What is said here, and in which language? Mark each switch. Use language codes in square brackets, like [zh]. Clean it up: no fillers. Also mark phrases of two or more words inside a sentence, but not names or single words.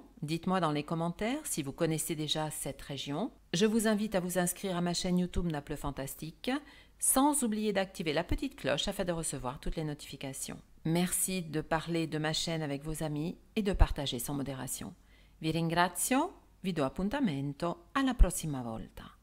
[fr] Dites-moi dans les commentaires si vous connaissez déjà cette région. Je vous invite à vous inscrire à ma chaîne YouTube Naples Fantastique, sans oublier d'activer la petite cloche afin de recevoir toutes les notifications. Merci de parler de ma chaîne avec vos amis et de partager sans modération. [it] Vi ringrazio, vi do appuntamento alla prossima volta.